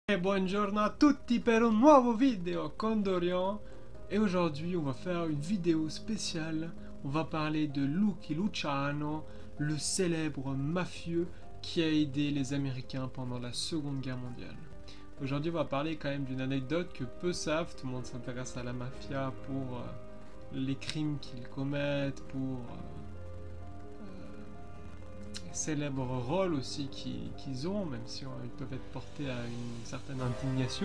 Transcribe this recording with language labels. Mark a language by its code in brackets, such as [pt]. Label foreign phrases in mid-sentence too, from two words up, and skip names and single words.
[it] E buongiorno a tutti per un nuovo video con Dorian. [fr] Et aujourd'hui on va faire une vidéo spéciale. On va parler de Lucky Luciano, le célèbre mafieux qui a aidé les Américains pendant la Seconde Guerre mondiale. Aujourd'hui on va parler quand même d'une anecdote que peu savent. Tout le monde s'intéresse à la mafia pour les crimes qu'ils commettent, pour célèbres rôles aussi qu'ils ont, même si ils peuvent être portés à une certaine indignation.